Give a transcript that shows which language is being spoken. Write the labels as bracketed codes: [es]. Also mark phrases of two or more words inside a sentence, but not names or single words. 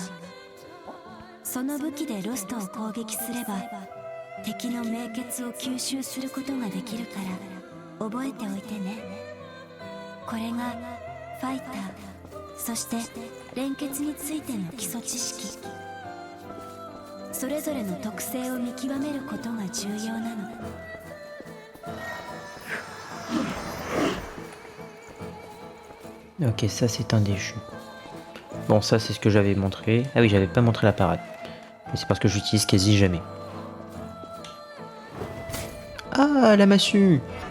[ja] その武器でロストを攻撃すれば敵の命血を吸収することができるから覚えておいてね。これがファイター、そして連結についての基礎知識。それぞれの特性を見極めることが重要なの。 [fr] Ok, ça c'est un déchu. Bon, ça c'est ce que j'avais montré. Ah oui, j'avais pas montré la parade. Mais c'est parce que j'utilise quasi jamais. Ah, la massue.